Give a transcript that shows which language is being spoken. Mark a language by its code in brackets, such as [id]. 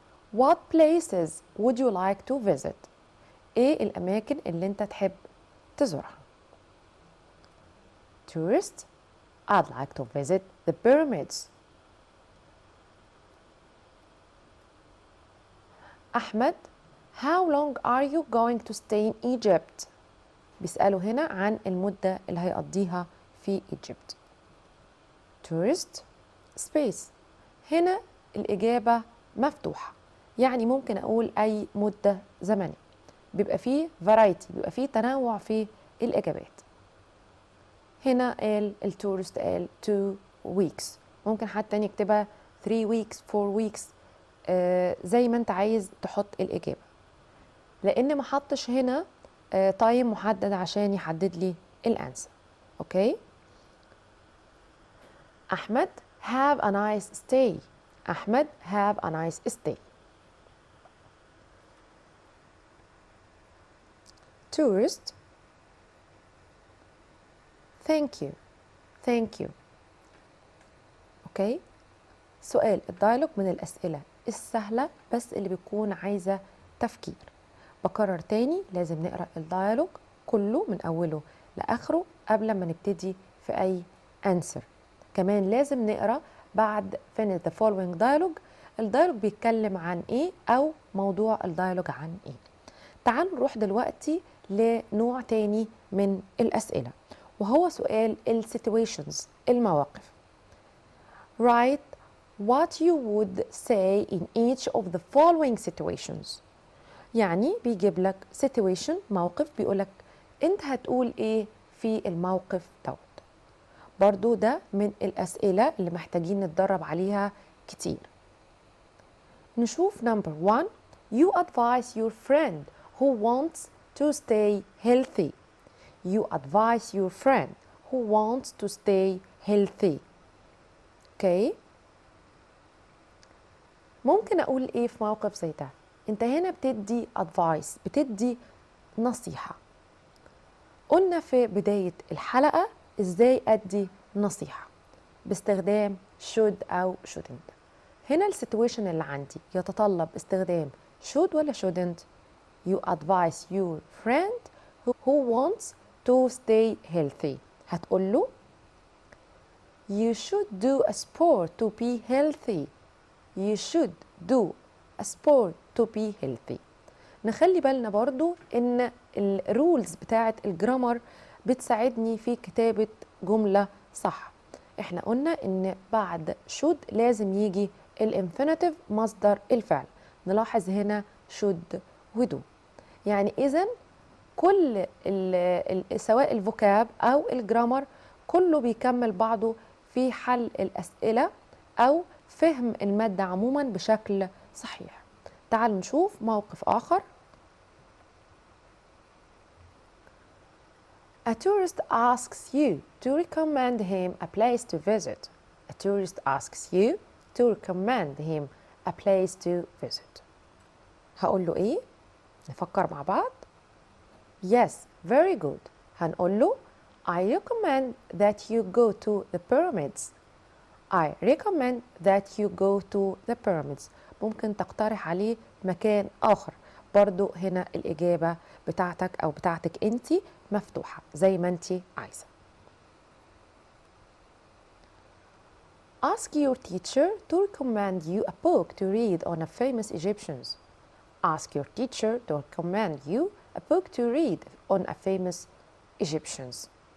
[en] What places would you like to visit? [ar] ايه الأماكن اللي انت تحب تزورها؟ [en] Tourist, I'd like to visit the pyramids. Ahmed, how long are you going to stay in Egypt? [ar] بيسألوا هنا عن المدة اللي هيقضيها في Egypt. [en] Tourist, space. [ar] هنا الإجابة مفتوحة، يعني ممكن أقول أي مدة زمنية. بيبقى فيه variety، بيبقى فيه تنوع في الإجابات. هنا قال التورست قال 2 weeks، ممكن حتى نكتبها [en] 3 weeks 4 weeks، [ar] زي ما انت عايز تحط الإجابة، لأن ما حطش هنا تايم محدد عشان يحدد لي الأنسر. [en] Okay? أحمد have a nice stay. أحمد have a nice stay. Tourist, thank you. Thank you. [ar] أوكي؟ سؤال الديالوج من الأسئلة السهلة بس اللي بيكون عايزة تفكير. بكرر تاني، لازم نقرأ الديالوج كله من أوله لآخره قبل ما نبتدي في أي answer. كمان لازم نقرأ بعد [en] finish the following dialogue [ar] الديالوج بيتكلم عن إيه أو موضوع الديالوج عن إيه. تعالوا نروح دلوقتي لنوع تاني من الأسئلة، وهو سؤال situations، المواقف. [en] Write what you would say in each of the following situations. [ar] يعني بيجيب لك situation، موقف، بيقولك انت هتقول ايه في الموقف دوت. برضو ده من الأسئلة اللي محتاجين نتدرب عليها كتير. [en] نشوف number 1. You advise your friend who wants to stay healthy. You advise your friend who wants to stay healthy. Okay. [ar] ممكن أقول إيه في موقف زي ده؟ أنت هنا بتدي advice، بتدي نصيحة. قلنا في بداية الحلقة إزاي أدي نصيحة باستخدام should أو shouldn't. هنا السيتويشن اللي عندي يتطلب استخدام should ولا shouldn't؟ [en] You advise your friend who wants to stay healthy. [ar] هتقول له [en] You should do a sport to be healthy. You should do a sport to be healthy. [ar] نخلي بالنا برضو ان الرولز بتاعة الجرامر بتساعدني في كتابة جملة صح. احنا قلنا ان بعد should لازم يجي الانفينيتيف مصدر الفعل. نلاحظ هنا should و do. يعني اذن كل سواء الفوكاب او الجرامر كله بيكمل بعضه في حل الأسئلة أو فهم المادة عموما بشكل صحيح. تعالوا نشوف موقف آخر. [en] A tourist asks you to recommend him a place to visit. A tourist asks you to recommend him a place to visit. [ar] هقول له إيه؟ نفكر مع بعض. [en] Yes, very good. [ar] هنقول له [en] I recommend that you go to the pyramids. I recommend that you go to the pyramids. [ar] ممكن تقترح عليه مكان آخر. برضو هنا الإجابة بتاعتك أو بتاعتك أنتي مفتوحة زي ما أنتي عايزة. [en] Ask your teacher to recommend you a book to read on a famous Egyptians. Ask your teacher to recommend you a book to read on a famous Egyptians.